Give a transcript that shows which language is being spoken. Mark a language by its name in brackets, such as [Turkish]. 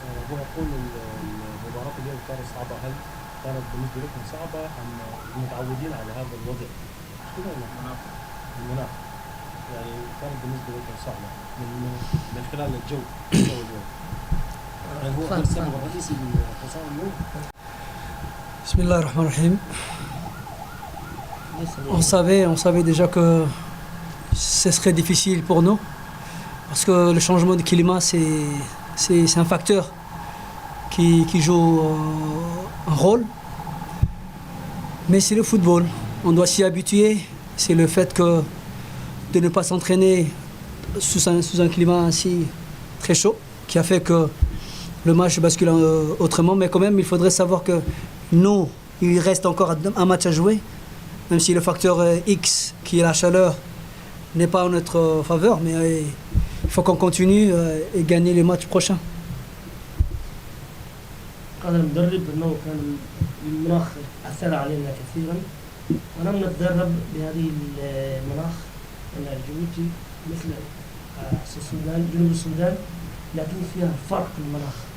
[Arabic] هو يقول المباراة اليوم كانت صعبة، هل كانت بالنسبة لكم صعبة أم متعودين على هذا الوضع؟ المناخ يعني كانت بالنسبة لكم صعبة من خلال الجو اليوم. يعني هو السبب الرئيسي لخسارة اليوم. بسم الله الرحمن الرحيم. [French] On savait déjà que ce serait difficile pour nous parce que le changement de climat c'est un facteur qui joue un rôle. Mais c'est le football, on doit s'y habituer. C'est le fait que de ne pas s'entraîner sous un climat ainsi très chaud qui a fait que le match bascule autrement. Mais quand même, il faudrait savoir que nous, il reste encore un match à jouer, même si le facteur X, qui est la chaleur, n'est pas en notre faveur. Mais il faut qu'on continue et gagner les matchs prochains. [Arabic] قال المدرب انه كان المناخ اثر علينا كثيرا ولم نتدرب بهذه المناخ ان جيبوتي مثل السودان جنوب السودان لكن فيها فرق في المناخ.